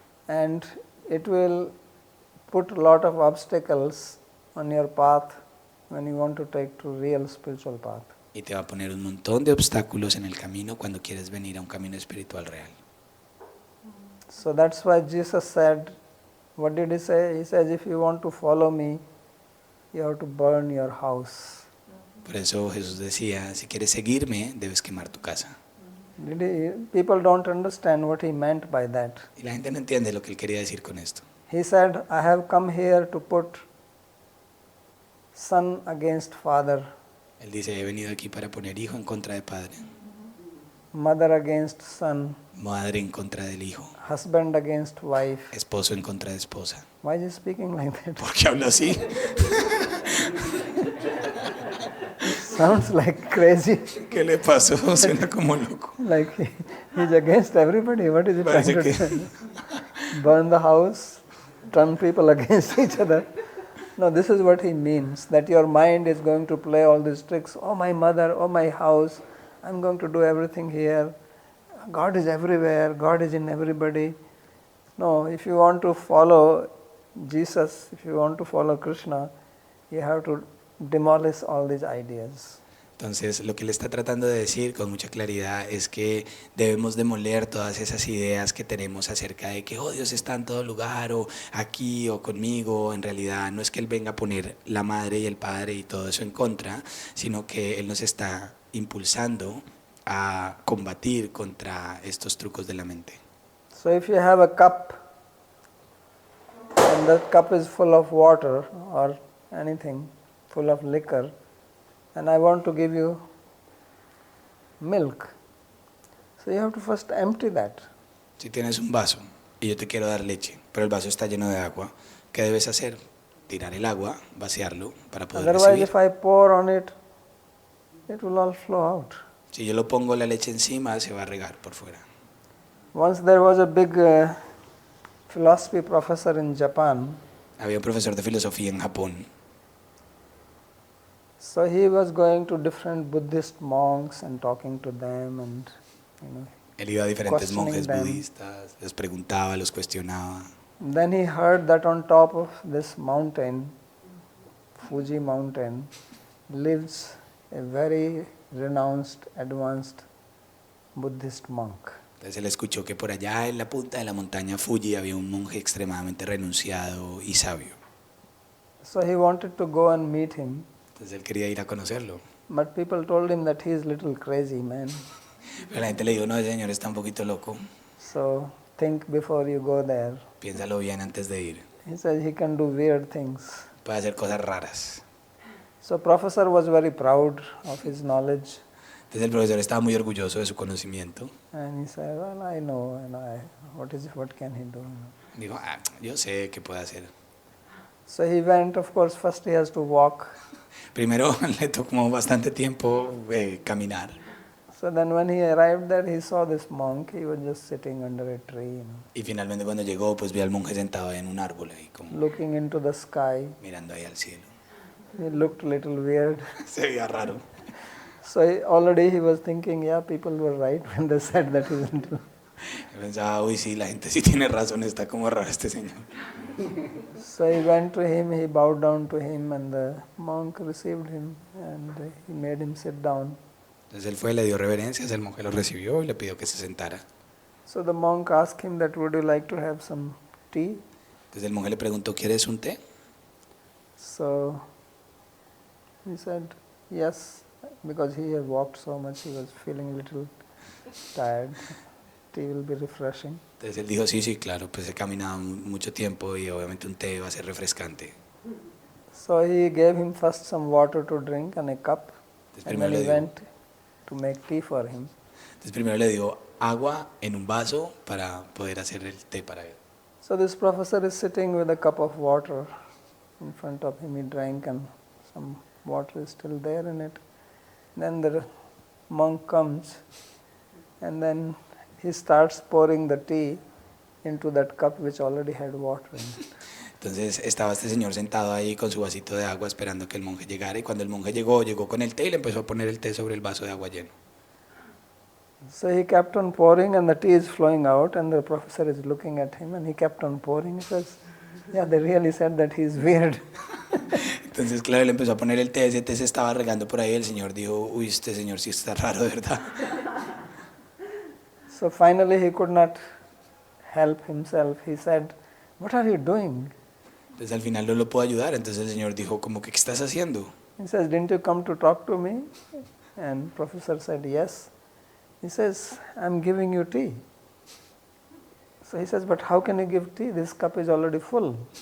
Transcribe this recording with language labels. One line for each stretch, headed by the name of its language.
English: and it will put a lot of obstacles on your path when you want to take to real spiritual path.
Spanish: y te va a poner un montón de obstáculos en el camino cuando quieres venir a un camino espiritual real.
English: So that's why Jesus said, what did he say? He says, if you want to follow me, you have to burn your house.
Spanish: Por eso Jesús decía, si quieres seguirme, debes quemar tu casa.
English: People don't understand what he meant by that.
Spanish: Y la gente no entiende lo que él quería decir con esto.
English: He said, I have come here to put son against father,
Spanish: Él dice, he venido aquí para poner hijo en contra de padre,
English: mother against son,
Spanish: madre en contra del hijo,
English: husband against wife.
Spanish: esposo en contra de esposa.
English: Why is he speaking like that?
Spanish: ¿Por qué habla así?
English: Sounds like crazy.
Spanish: ¿Qué le pasó? Suena como loco.
English: Like he's against everybody. What is he trying
Spanish: Parece
English: to
Spanish: que-
English: say? Burn the house, turn people against each other. No, this is what he means, that your mind is going to play all these tricks. Oh, my mother, oh, my house, I'm going to do everything here. God is everywhere, God is in everybody. No, if you want to follow Jesus, if you want to follow Krishna, you have to demolish all these ideas.
Spanish: Entonces, lo que él está tratando de decir con mucha claridad es que debemos demoler todas esas ideas que tenemos acerca de que, oh, Dios está en todo lugar, o aquí, o conmigo. En realidad, no es que él venga a poner la madre y el padre y todo eso en contra, sino que él nos está impulsando a combatir contra estos trucos de la mente.
English: So if you have a cup, and that cup is full of water or anything, full of liquor, and I want to give you milk, so you have to first empty that.
Spanish: Si tienes un vaso y yo te quiero dar leche, pero el vaso está lleno de agua, ¿qué debes hacer? Tirar el agua, vaciarlo para poder
English: Otherwise,
Spanish: recibir.
English: if I pour on it, it will all flow out.
Spanish: Si yo lo pongo la leche encima, se va a regar por fuera.
English: Once there was a big philosophy professor in Japan,
Spanish: Había un profesor de filosofía en Japón.
English: so he was going to different Buddhist monks and talking to them and, you know.
Spanish: Él iba a diferentes
English: Questioning
Spanish: monjes
English: them.
Spanish: budistas, les preguntaba, los cuestionaba.
English: Then he heard that on top of this mountain, Fuji mountain, lives a very renounced, advanced Buddhist monk.
Spanish: Entonces él escuchó que por allá en la punta de la montaña Fuji había un monje extremadamente renunciado y sabio.
English: So he wanted to go and meet him,
Spanish: Entonces él quería ir a conocerlo.
English: but people told him that he is little crazy, man.
Spanish: Pero la gente le dijo, no, ese señor está un poquito loco,
English: So think before you go there.
Spanish: piénsalo bien antes de ir.
English: He said he can do weird things.
Spanish: Puede hacer cosas raras.
English: So professor was very proud of his knowledge,
Spanish: Entonces el profesor estaba muy orgulloso de su conocimiento.
English: and he said, well, I know, and what can he do?
Spanish: Dijo, ah, yo sé qué puede hacer.
English: So he went, of course, first he has to walk.
Spanish: Primero le tomó bastante tiempo caminar.
English: So then when he arrived there, he saw this monk, he was just sitting under a tree,
Spanish: Y finalmente cuando llegó, pues vio al monje sentado ahí en un árbol, ahí como
English: looking into the sky.
Spanish: mirando ahí al cielo.
English: He looked a little weird.
Spanish: Se veía raro.
English: So already he was thinking, yeah, people were right when they said that he's little.
Spanish: Yo pensaba, uy, sí, la gente sí tiene razón, está como raro este señor.
English: So he went to him, he bowed down to him, and the monk received him, and he made him sit down.
Spanish: Entonces él fue, le dio reverencias, el monje lo recibió y le pidió que se sentara.
English: So the monk asked him that, would you like to have some tea?
Spanish: Entonces el monje le preguntó, ¿quieres un té?
English: So he said, yes, because he had walked so much, he was feeling a little tired. Tea will be refreshing.
Spanish: Entonces él dijo, sí, sí, claro, pues he caminado mucho tiempo y obviamente un té va a ser refrescante.
English: So he gave him first some water to drink and a cup,
Spanish: Entonces
English: and
Spanish: primero, le
English: he
Spanish: dio,
English: went to make tea for him.
Spanish: entonces primero le dio agua en un vaso para poder hacer el té para él.
English: So this professor is sitting with a cup of water in front of him. He drank and some water is still there in it. Then the monk comes and then he starts pouring the tea into that cup which already had water in it.
Spanish: Entonces estaba este señor sentado ahí con su vasito de agua esperando que el monje llegara y cuando el monje llegó con el té y le empezó a poner el té sobre el vaso de agua lleno.
English: So he kept on pouring and the tea is flowing out and the professor is looking at him and he kept on pouring. He says, yeah, they really said that he's weird.
Spanish: Entonces, claro, él empezó a poner el té, ese té se estaba regando por ahí, el señor dijo, uy, este señor sí está raro, de verdad.
English: So finally he could not help himself. He said, what are you doing?
Spanish: Entonces al final no lo puedo ayudar, entonces el señor dijo, como que, ¿qué estás haciendo?
English: He says, didn't you come to talk to me? And professor said, yes. He says, I'm giving you tea. So he says, but how can you give tea? This cup is already full.